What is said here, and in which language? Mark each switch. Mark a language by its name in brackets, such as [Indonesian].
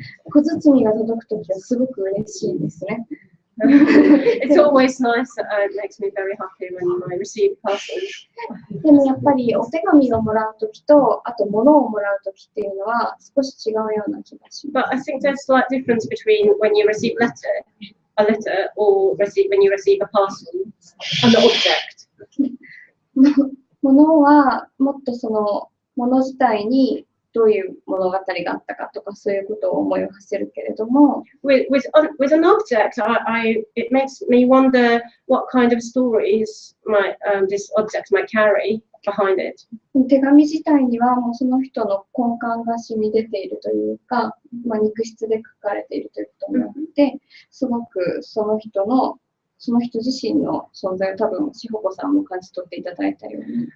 [Japanese] 小包が届くときはすごく嬉しいですね。 [English] It's always nice. It makes me very happy when I receive parcels. [Japanese] でもやっぱりお手紙をもらうときと、あと物をもらうときっていうのは少し違うような気がしま [English] But I think there's a slight difference between when you receive a letter, or when you receive a parcel, and the object. [Japanese] す。物はもっとその物自体にどういう物語があったかとかそういうことを思いを馳せるけれども、 [English] With an object, it makes me wonder what kind of stories this object might carry behind it. [Japanese] 手紙自体にはもうその人の根幹が染み出ているというか、肉質で書かれているということによって、すごくその人自身の存在を多分しほこさんも感じ取っていただいたように。